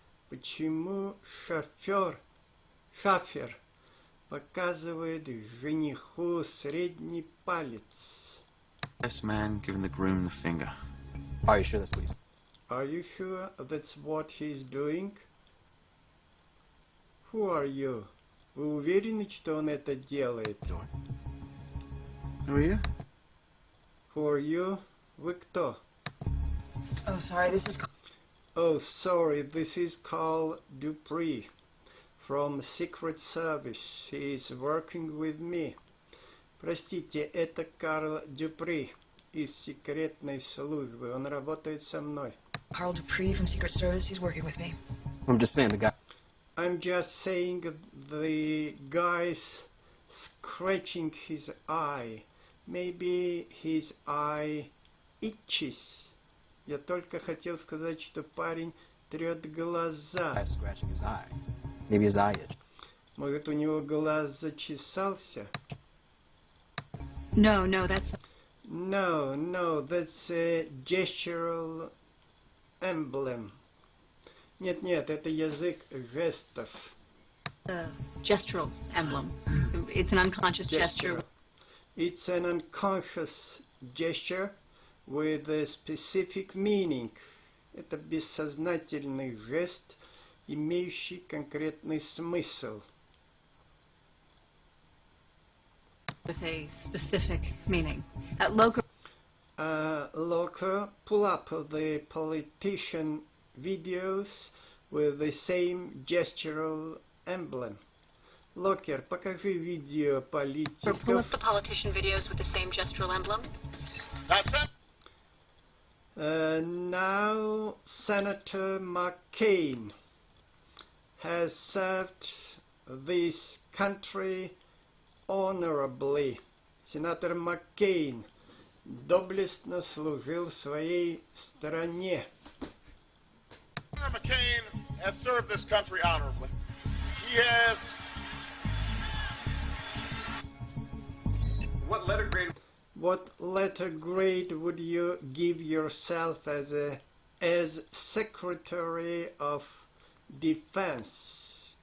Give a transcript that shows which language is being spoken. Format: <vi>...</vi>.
<ru>Почему шафер показывает жениху средний палец?</ru> <en>best man giving the groom the finger? Are you sure that's what he's... Are you sure that's what he's doing? Who are you?</en> <ru>Вы уверены, что он это делает?</ru> <en>Who are you? Who are you?</en> <ru>Вы кто?</ru> <en>Oh, sorry, this is... Oh, sorry, this is Carl Dupree from Secret Service. He is working with me.</en> <ru>Простите, это Карл Дюпри из секретной службы. Он работает со мной.</ru> <en>Carl Dupree from Secret Service, he's working with me. I'm just saying the guy... I'm just saying the guy's scratching his eye. Maybe his eye itches.</en> <ru>Я только хотел сказать, что парень трет глаза.</ru> <en>Scratching his eye. Maybe his eye itch.</en> <ru>Может, у него глаз зачесался?</ru> <en>No, that's... No, that's a gestural emblem.</en> <ru>Нет, это язык жестов.</ru> <en>Gestural emblem. It's an unconscious gesture. It's an unconscious gesture with a specific meaning.</en> <ru>Это бессознательный жест, имеющий конкретный смысл.</ru> <en>With a specific meaning. Local... Local, pull up the politician videos with the same gestural emblem.</en> <ru>Локер, покажи видео политиков.</ru> <en>Pull up the politician videos with the same gestural emblem. That's it. Now Senator McCain has served this country honorably.</en> <ru>Сенатор Маккейн доблестно служил своей стране.</ru> <en>Senator McCain has served this country honorably. He has... What letter grade would you give yourself as Secretary of Defense?</en>